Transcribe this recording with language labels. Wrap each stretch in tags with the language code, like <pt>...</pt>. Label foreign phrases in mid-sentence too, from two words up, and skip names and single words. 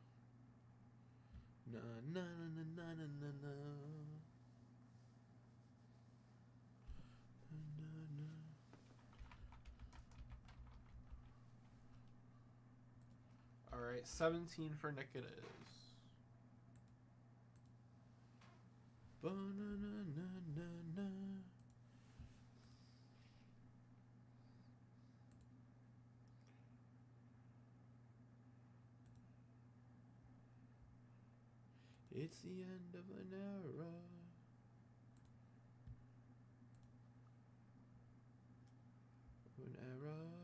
<en>Na na na na na na na. All right, 17 for Nick it is. Ba-na-na-na-na-na. It's the end of an era. An era.</en>